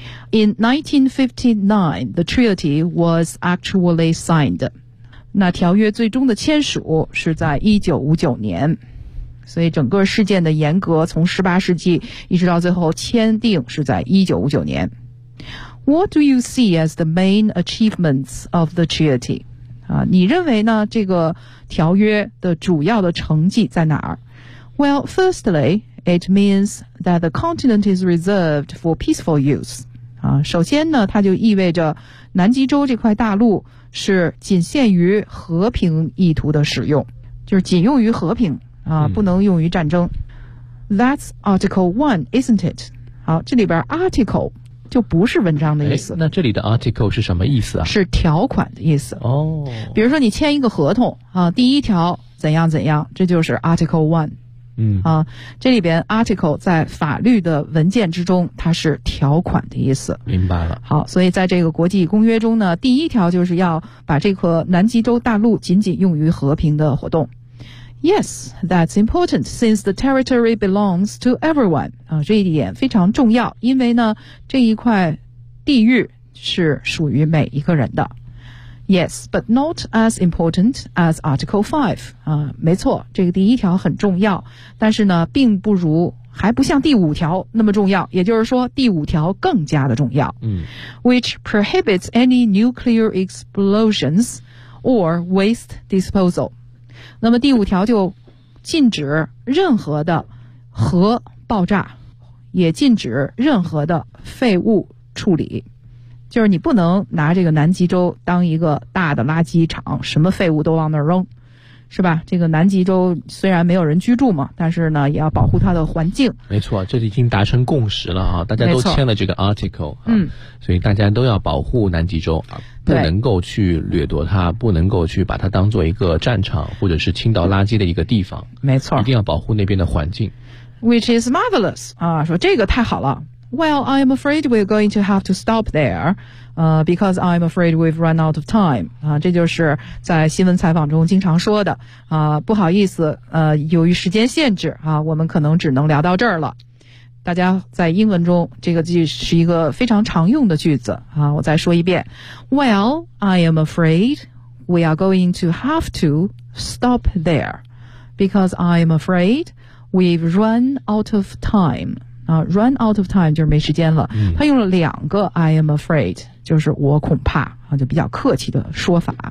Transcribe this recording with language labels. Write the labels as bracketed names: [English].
[English] In 1959, the treaty was actually signed. [Chinese] 那条约最终的签署是在1959年。所以整个事件的严格从18世纪一直到最后签订是在1959年。 [English] What do you see as the main achievements of the treaty? [Chinese] 你认为呢这个条约的主要的成绩在哪儿？ [English] Well, firstly, it means that the continent is reserved for peaceful use. [Chinese] 首先呢，它就意味着南极洲这块大陆是仅限于和平意图的使用，就是仅用于和平啊，不能用于战争。 [English] That's Article 1, isn't it? [Chinese] 好，这里边 Article 就不是文章的意思。那这里的 Article 是什么意思啊？是条款的意思。哦，比如说你签一个合同啊，第一条怎样怎样，这就是 Article 1。这里边 article 在法律的文件之中它是条款的意思。明白了。好，所以在这个国际公约中呢，第一条就是要把这个南极洲大陆仅仅用于和平的活动。 [English] Yes, that's important since the territory belongs to everyone. [Chinese] 这一点非常重要，因为呢这一块地域是属于每一个人的。 [English] Yes, but not as important as Article 5. [Chinese] 没错，这个第一条很重要，但是呢并不如，还不像第五条那么重要，也就是说第五条更加的重要。 [English] Which prohibits any nuclear explosions or waste disposal. [Chinese] 那么第五条就禁止任何的核爆炸，也禁止任何的废物处理。就是你不能拿这个南极洲当一个大的垃圾场，什么废物都往那儿扔，是吧？这个南极洲虽然没有人居住嘛，但是呢也要保护它的环境。没错，这已经达成共识了啊，大家都签了这个 article、所以大家都要保护南极洲，不能够去掠夺它，不能够去把它当做一个战场或者是倾倒垃圾的一个地方。没错，一定要保护那边的环境。 [English] Which is marvelous [Chinese] 啊，说这个太好了。 [English] Well, I am afraid we're going to have to stop there, because I'm afraid we've run out of time. [Chinese] 这就是在新闻采访中经常说的，不好意思，由于时间限制，我们可能只能聊到这儿了。大家在英文中，这个句是一个非常常用的句子，我再说一遍。 [English] Well, I am afraid we are going to have to stop there, because I'm afraid we've run out of time. run out of time [Chinese] 就是没时间了、嗯、他用了两个 [English] I am afraid [Chinese] 就是我恐怕、啊、就比较客气的说法、